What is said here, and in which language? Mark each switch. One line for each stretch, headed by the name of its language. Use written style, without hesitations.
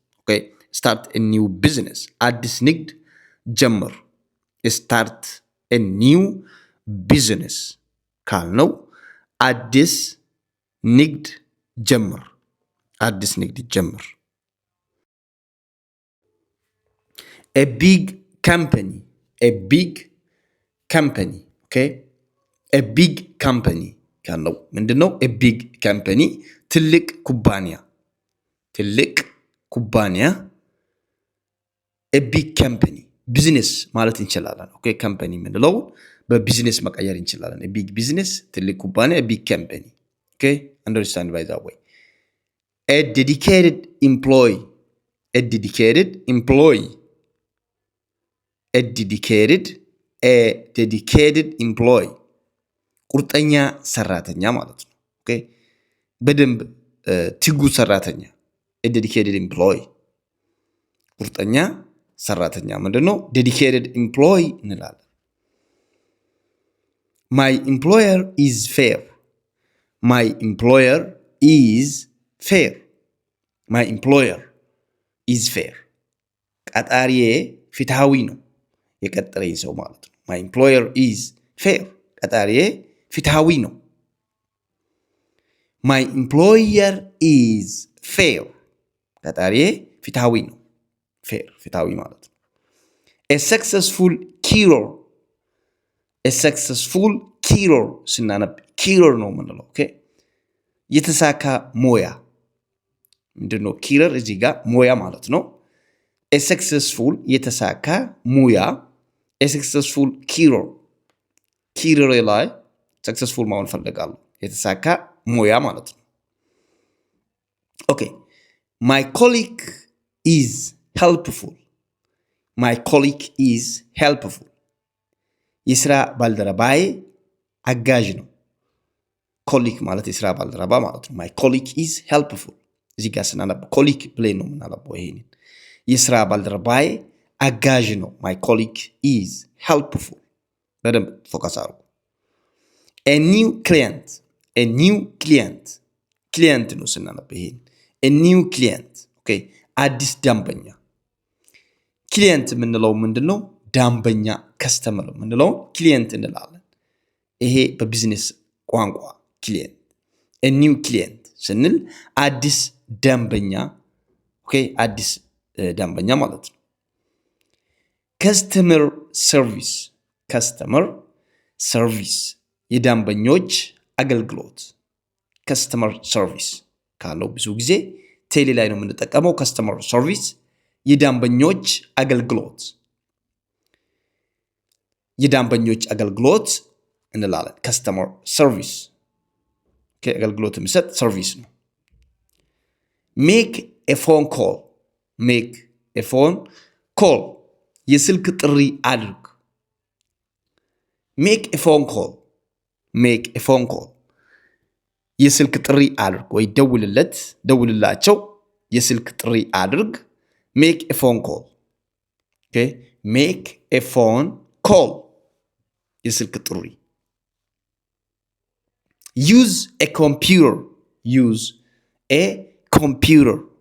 English: Okay, start a new business.
Amharic: አዲስ ንግድ ጀምር.
English: start a new business ካልነው
Amharic: አዲስ ንግድ ጀምር. አዲስ ንግድ ጀምር.
English: a big company. a big company. Okay, a big company
Amharic: ካልነው ምንድነው?
English: a big company
Amharic: ትልቅ ኩባንያ. ትልቅ ኩባንያ.
English: a big company
Amharic: ቢዝነስ ማለት እንችላለን. ኦኬ ካምፓኒ ምንለው በቢዝነስ መቀየር እንችላለን.
English: a big business
Amharic: ትልቅ ኩባንያ.
English: a big company. okay, understand by that way. a dedicated employee. a dedicated employee. a dedicated employee
Amharic: ቁርጠኛ ሰራተኛ ማለት ነው. ኦኬ በደንብ ትጉ ሰራተኛ.
English: a dedicated employee
Amharic: ቁርጠኛ ሰራተኛ ምንድነው?
English: dedicated employee እንላለን. my employer is fair. my employer is fair. my employer is fair
Amharic: ቀጣሪዬ ፍትሃዊ ነው. የቀጠረኝ ሰው ማለት ነው.
English: my employer is fair
Amharic: ቀጣሪዬ ፍትሃዊ ነው.
English: my employer is fair
Amharic: ቀጣሪዬ ፍትሃዊ ነው. fair ፍትሃዊ ማለት ነው.
English: a successful career. a successful career ስናነብ career
Amharic: ነው የምንለው. ኦኬ የተሳካ ሞያ ምንድነው? career እዚህ ጋር ሞያ ማለት ነው.
English: a successful
Amharic: የተሳካ ሙያ.
English: a successful career career ላይ successful
Amharic: መሆን ፈልጋለሁ. የተሳካ ሙያ ማለት ነው. ኦኬ
English: my colleague is helpful. my colleague is helpful
Amharic: የስራ ባልደረባዬ አጋዥ ነው. colleague ማለት የስራ ባልደረባ ማለት ነው.
English: my colleague is helpful
Amharic: እዚህ ጋር ስናነብ colleague ብለን ነው የምናነበው. ይሄንን የስራ ባልደረባዬ አጋዥ ነው.
English: my colleague is helpful
Amharic: በደንብ ፎከስ አድርጉ.
English: a new client. a new client client ነው ስናነብ ይሄን a new client.
Amharic: ኦኬ አዲስ ደንበኛ. ክሊየንት የምንለው ምንድነው? ደንበኛ ከስተመር የምንለው ክሊየንት እንላለን. ይሄ በቢዝነስ ቋንቋ ክሊየንት.
English: a new client
Amharic: ስንል አዲስ ደንበኛ. ኦኬ አዲስ ደንበኛ ማለት ነው. customer service.
English: customer service
Amharic: የደንበኞች አገልግሎት. customer service ካለው ብዙ ጊዜ ቴሌ ላይ ነው የምንጠቀመው.
English: customer service
Amharic: የደንበኞች አገልግሎት. የደንበኞች አገልግሎት እንላለን. customer service አገልግሎት የሚሰጥ ሰርቪስ ነው.
English: make a phone call. make a phone call
Amharic: የስልክ ጥሪ አድርግ.
English: make a phone call. make a phone call
Amharic: የስልክ ጥሪ አድርግ ወይ ደውልለት ደውልላቸው የስልክ ጥሪ አድርግ. make a phone call
English: ኦኬ ሜክ ኤ ፎን ኮል
Amharic: የስልክ ጥሪ
English: ዩዝ ኤ ኮምፒውተር ዩዝ ኤ ኮምፒውተር